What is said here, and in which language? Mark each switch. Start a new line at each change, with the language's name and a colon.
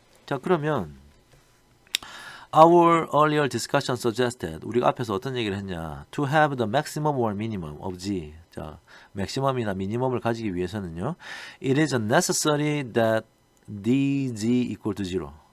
Korean: 자, 그러면
English: our earlier discussion suggested
Korean: 우리가 앞에서 어떤 얘기를 했냐?
English: to have the maximum or minimum of g.
Korean: 자, 맥시멈이나 미니멈을 가지기 위해서는요.
English: it is necessary that dg equal to 0.